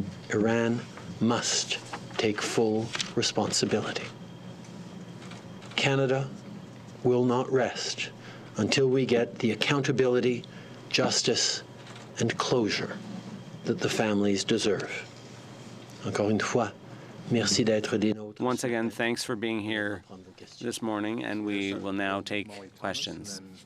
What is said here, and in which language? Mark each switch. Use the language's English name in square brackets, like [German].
[English] Iran must take full responsibility. Canada will not rest until we get the accountability, justice, and closure that the families deserve. [French] Encore une fois, merci d'être des nôtres. [English] Once again, thanks for being here this morning, and we will now take questions.